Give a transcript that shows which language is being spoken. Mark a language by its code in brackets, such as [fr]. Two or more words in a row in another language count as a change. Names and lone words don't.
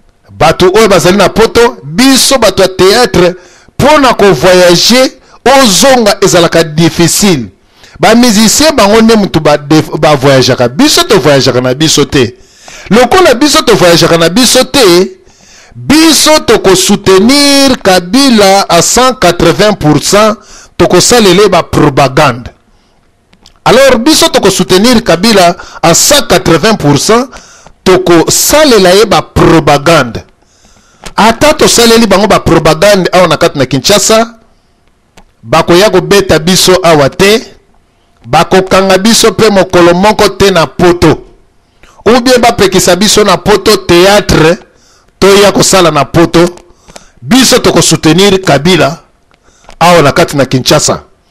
[ln] Bato oyo bazali na poto, biso bato ya théâtre, mpo na kovoyage, ozonga ezalaka difficile. Ba musicien bango nde mutu ba def-, ba voyageaka. Biso tovoyageaka na biso te. Lokola biso tovoyageaka na biso te, biso toko soutenir Kabila à cent quatre-vingts pour cent, toko salele ba propagande. Alors biso toko soutenir Kabila à cent quatre-vingts pour cent, toko salela ye ba propagande. Ata to saleli bango ba propagande awa na kati na Kinshasa, bakoya kobeta biso awa te, bakokanga biso pe mokolo moko te na poto. [fr] Ou bien [ln] bapekisa biso na poto théâtre, toya kosala na poto, biso toko soutenir Kabila awa na kati na Kinshasa.